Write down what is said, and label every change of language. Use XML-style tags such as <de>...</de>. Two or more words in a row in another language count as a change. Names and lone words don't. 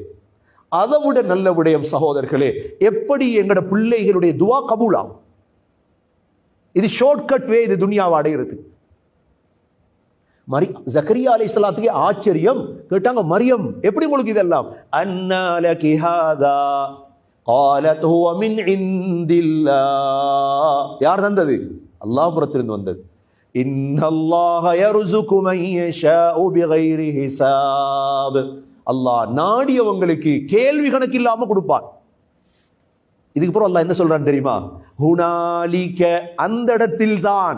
<ta>அதை விட நல்ல விடயம் சகோதரர்களே, எப்படி எங்கட பிள்ளைகளுடைய துவா கபூலாகும். இது</ta> <en>shortcut way,</en> <ta>இது துனியாவை அடைகிறது. ஜக்கரியா அலைஹிஸ்ஸலாத்துக்கு ஆச்சரியம். கேட்டாங்க, மரியம் எப்படி உங்களுக்கு இதெல்லாம்?</ta> <ar>أنى لك هذا قالت هو من عند الله.</ar> <ta>யார் தந்தது? அல்லாஹ் புறத்திலிருந்து வந்தது.</ta> <ar>إن الله يرزق من يشاء بغير حساب.</ar> <ta>அல்லாஹ் நாடியவங்களுக்கு கேள்வி கணக்கு இல்லாம கொடுப்பான். இதுக்கு அப்புறம் அல்லாஹ் என்ன சொல்றான் தெரியுமா? ஹுனாலிக, அந்த இடத்தில் தான்.</ta>